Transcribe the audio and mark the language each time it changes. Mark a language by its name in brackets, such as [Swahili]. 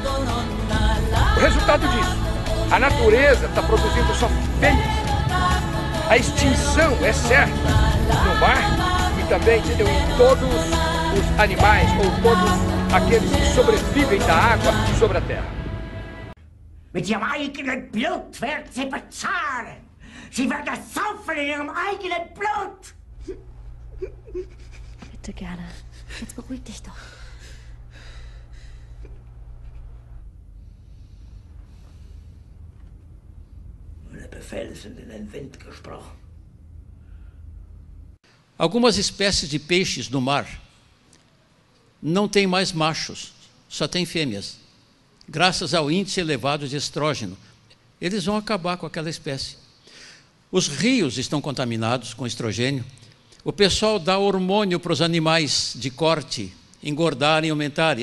[Portuguese] O resultado disso, a natureza está produzindo só fêmeas. A extinção é certa no mar e também em todos os animais ou todos aqueles que sobrevivem da água sobre a terra. [German] Mit ihrem eigenen Blut werden sie bezahlen. Sie werden saufen in ihrem eigenen Blut. Bitte gerne. Jetzt beruhig dich doch. Meine Befehle sind in den Wind gesprochen. [Portuguese] Algumas espécies de peixes no mar não têm mais machos, só tem fêmeas. Graças ao índice elevado de estrógeno, eles vão acabar com aquela espécie. Os rios estão contaminados com estrogênio. O pessoal dá hormônio para os animais de corte engordarem e aumentarem.